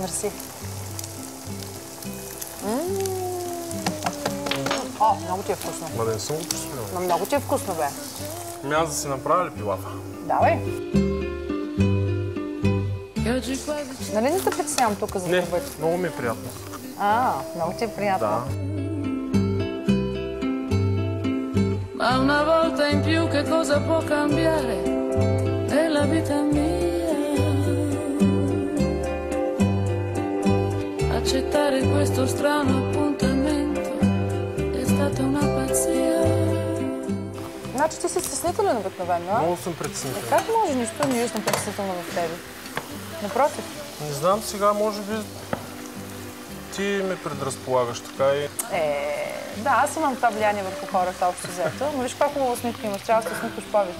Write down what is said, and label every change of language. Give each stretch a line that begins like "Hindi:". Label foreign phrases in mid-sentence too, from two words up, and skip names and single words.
Bulgarian: Мерси. Много ти е вкусно. Ма да не съм го присвоил. Но много ти е вкусно, бе. Аз да си направя ли пилафа? Давай. Нали не те притеснявам тук за това? Не, много ми е приятно. Много ти е приятно. Да.
Italian: Ma una volta in più che cosa può cambiare nella vita mia? Accettare questo strano appuntamento è stata una pazzia.
Bulgarian: Значи ти си стеснителен обикновено, а? Много съм притеснителен. Как може нищо не виждам притеснително в тебе? Напротив. Не знам, сега може би ти ме предразполагаш така и... Да, аз имам това влияние върху хората общо взето, но виж колко хубаво усмивка имаш, трябва да се усмихваш повече.